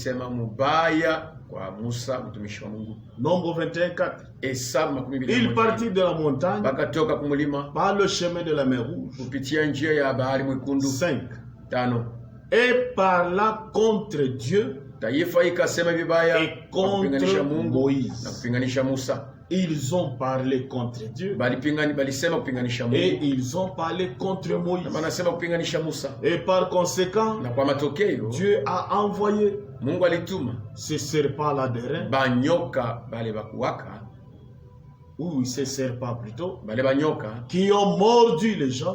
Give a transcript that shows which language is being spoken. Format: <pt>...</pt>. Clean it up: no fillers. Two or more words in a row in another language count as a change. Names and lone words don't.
<fr>Nombre 21, 4. Il partit de la montagne par le chemin de la mer Rouge. 5. Et parla contre Dieu</fr> <sw>taifa ikasema vibaya</sw> <fr>et contre Moïse.</fr> <sw>Na kupinganisha Musa.</sw> <fr>Ils ont parlé contre Dieu et ils ont parlé contre Moïse. Et par conséquent, Dieu a envoyé ces serpents-là de reins, ou ces serpents plutôt, qui ont mordu les gens.</fr>